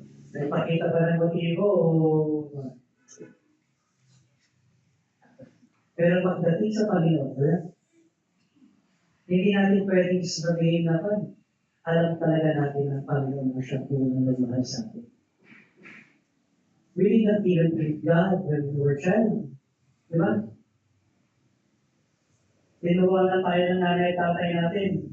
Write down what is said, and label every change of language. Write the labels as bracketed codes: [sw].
[tl] Nagpakita ba ng motibo o... Pero pagdating sa Panginoon, hindi natin pwedeng sabihin na alam talaga natin ang Panginoon na siya unang nagmahal sa atin. [en] We did not even treat God when we were child. [tl] Di ba? Tinuruan na tayo ng nanay tatay natin.